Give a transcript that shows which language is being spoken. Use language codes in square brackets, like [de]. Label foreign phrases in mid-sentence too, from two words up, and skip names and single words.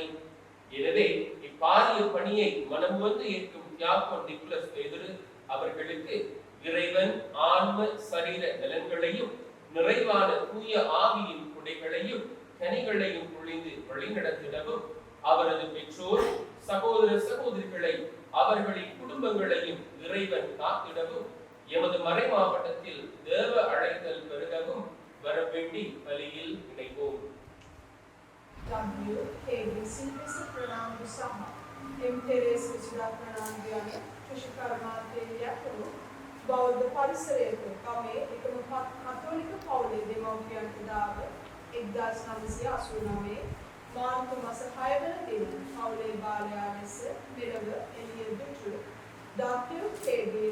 [ta] எனவே இப்பாரிய பணியை மனம் வந்து ஏற்கும் தியாகோன் நிக்லஸ் பேதுரு அவர்களுக்கு இறைவன் ஆன்ம சரீர நலன்களையும் நிறைவான தூய ஆவியின் குடைகளையும் கனிகளையும் பொழிந்து வழிநடத்திடவும் அவரது பெற்றோர் சகோதர சகோதரிகளை அவர்களின் குடும்பங்களையும் இறைவன் காத்திடவும் எமது மறை மாவட்டத்தில் தேவ அழைத்தல் பெருகவும் வரவேண்டி பலியில் இணைவோம். [si] බෞද්ධ පරිසරයක ගමේ එකම කතෝලික පවුලේ දෙමව්පියන් දාව 1989 මාර්තු මාස 6 වන දින පවුලේ බාලයා ලෙස මෙලව එළිය දුටු ඩොක්ටර් කේ.ඩී.